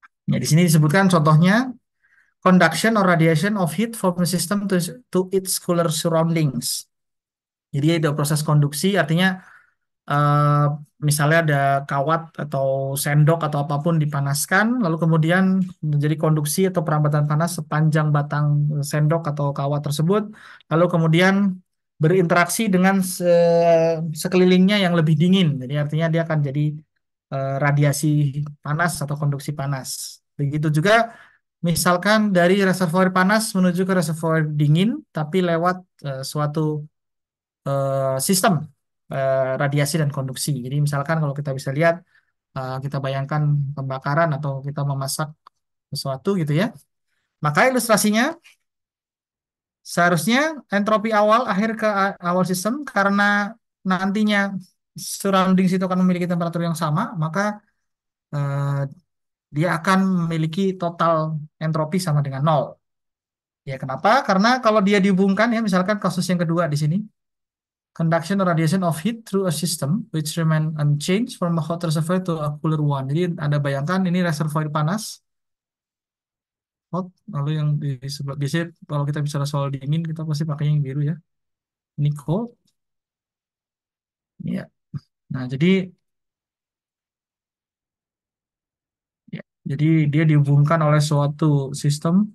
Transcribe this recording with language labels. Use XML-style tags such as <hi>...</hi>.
<id>Ya, di sini disebutkan contohnya</id> <en>conduction or radiation of heat from the system to its cooler surroundings.</en> <id>Jadi ada proses konduksi, artinya eh, misalnya ada kawat atau sendok atau apapun dipanaskan, lalu kemudian menjadi konduksi atau perambatan panas sepanjang batang sendok atau kawat tersebut, lalu kemudian berinteraksi dengan sekelilingnya yang lebih dingin. Jadi artinya dia akan jadi radiasi panas atau konduksi panas. Begitu juga misalkan dari reservoir panas menuju ke reservoir dingin, tapi lewat suatu sistem radiasi dan konduksi. Jadi misalkan kalau kita bisa lihat, kita bayangkan pembakaran atau kita memasak sesuatu gitu ya. Maka ilustrasinya seharusnya entropi awal akhir ke awal sistem karena nantinya surrounding situ akan memiliki temperatur yang sama, maka eh, dia akan memiliki total entropi sama dengan nol. Ya, kenapa? Karena kalau dia dihubungkan ya, misalkan kasus yang kedua di sini,</id> <en>conduction or radiation of heat through a system which remain unchanged from a hot reservoir to a cooler one.</en> <id>Jadi Anda bayangkan ini reservoir panas, hot, lalu yang di sebelah biasanya kalau kita bicara soal dingin kita pasti pakai yang biru ya. Ini cold, ya. Nah, ya, jadi dia dihubungkan oleh suatu sistem.</id>